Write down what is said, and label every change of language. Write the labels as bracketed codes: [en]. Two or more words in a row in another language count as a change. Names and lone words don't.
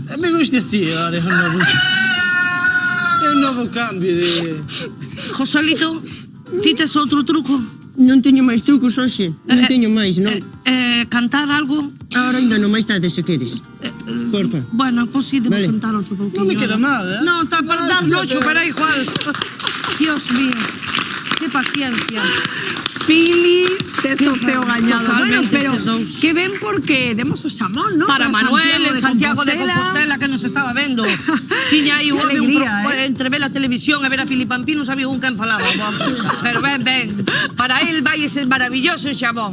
[es] Me gusta así, [gl] ahora é un novo cambio de... Joselito, ti tes outro truco? Non teño máis trucos hoxe. Non teño máis, non. Cantar algo? Ahora ainda non máis tarde se queres. [es] Porfa. Bueno, pues sí, debo Vale. sentar otro poquillo. No me queda mal, ¿eh? No, está para dar noche, pero igual. Dios mío, qué paciencia. [gl] Pili, tes o ceo gañado. Bueno, Totalmente, pero estes dous. que ven porque demos o xamón, ¿no? Para Manuel en Santiago de Compostela que nos estaba vendo. Tiña aí [es] Qué alegría, [gl] entre ver a televisión e ver a Pili Pampín non sabía un quen falaba. Pero ben. Para él vai ese maravilloso xabón.